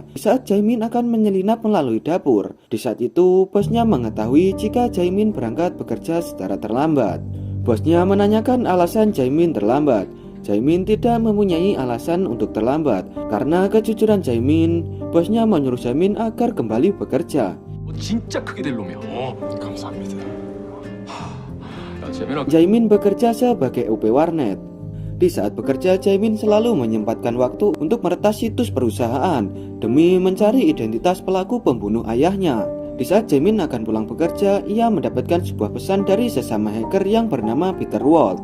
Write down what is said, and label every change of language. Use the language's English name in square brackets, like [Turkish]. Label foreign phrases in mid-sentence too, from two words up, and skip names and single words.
[Indonesian] Di saat Jae-min akan menyelinap melalui dapur. Di saat itu bosnya mengetahui jika Jae-min berangkat bekerja secara terlambat. Bosnya menanyakan alasan Jae-min terlambat. Jae-min tidak mempunyai alasan untuk terlambat. Karena kejujuran Jae-min, bosnya menyuruh Jae-min agar kembali bekerja. [Korean] 진짜 크게 될 놈이야. 감사합니다. [Indonesian] Jae-min bekerja sebagai OP warnet. Di saat bekerja, Jae-min selalu menyempatkan waktu untuk meretas situs perusahaan demi mencari identitas pelaku pembunuh ayahnya. Di saat Jae-min akan pulang bekerja, ia mendapatkan sebuah pesan dari sesama hacker yang bernama Peter Walt.